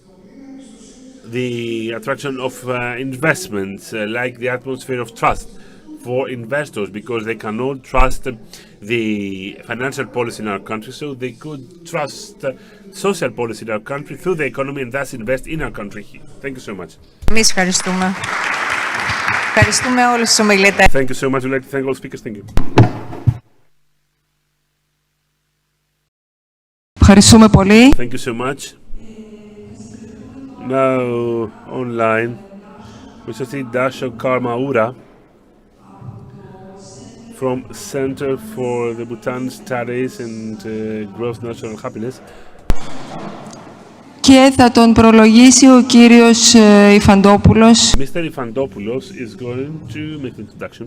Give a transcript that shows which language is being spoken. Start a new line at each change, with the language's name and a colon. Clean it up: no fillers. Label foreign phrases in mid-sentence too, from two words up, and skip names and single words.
English: Like the attraction of investments, like the atmosphere of trust for investors, because they cannot trust the financial policy in our country, so they could trust social policy in our country through the economy and thus invest in our country. Thank you so much.
Greek: Εμείς ευχαριστούμε. Ευχαριστούμε όλους τους ομιλητές.
English: Thank you so much. We'd like to thank all speakers. Thank you.
Greek: Ευχαριστούμε πολύ.
English: Thank you so much. Now, online, we shall see Dasha Karmaura from Center for the Bhutan Studies and Gross National Happiness.
Greek: Και θα τον προλογίσει ο κύριος Ιφαντόπουλος.
English: Mr. Ifantopoulos is going to make the introduction.